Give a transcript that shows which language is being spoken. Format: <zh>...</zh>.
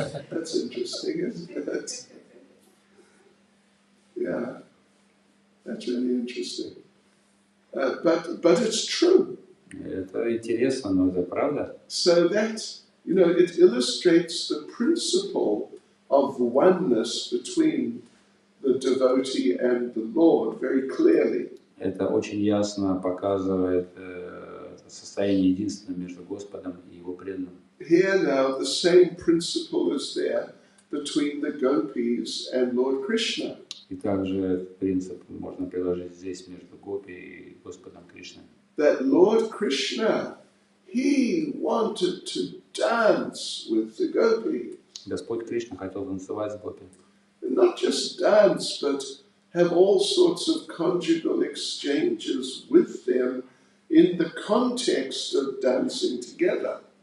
<en>That's interesting, isn't it? Yeah, that's really interesting. But it's true.</en> <ru>Это интересно, но это правда.</ru> <en>So that, it illustrates the principle of oneness between the devotee and the Lord very clearly.</en> <ru>Это очень ясно показывает состояние единства между Господом и Его преданным.</ru> <en>Here now the same principle is there between the gopis and Lord Krishna.</en> <ru>И также этот принцип можно приложить здесь между Гопи и Господом Кришной.</ru> <en>That Lord Krishna, he wanted to dance with the gopis.</en> <ru>Господь Кришна хотел танцевать с Гопи.</ru> <en>Not just dance, but have all sorts of conjugal exchanges with them in the context of dancing together.</en>